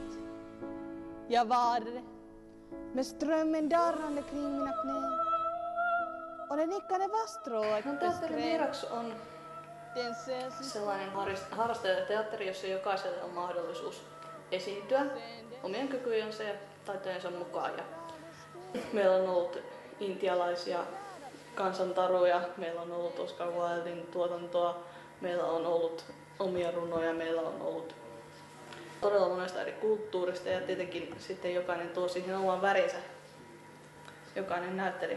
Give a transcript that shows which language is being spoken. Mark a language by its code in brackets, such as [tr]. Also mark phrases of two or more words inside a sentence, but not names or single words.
[sv] Jag vadade med strömmen darrande kring mina knän, och det nickade vasstrået [fi] Mirax on sellainen harrastajateatteri, jossa jokaiselle on mahdollisuus esiintyä omien kykyjensä ja taitojensa mukaan. Ja meillä on ollut intialaisia kansantaruja, meillä on ollut Oscar Wildin tuotantoa, meillä on ollut omia runoja, meillä on ollut todella monesta eri kulttuurista ja tietenkin sitten jokainen tuo siihen oman värinsä, jokainen näyttelijä.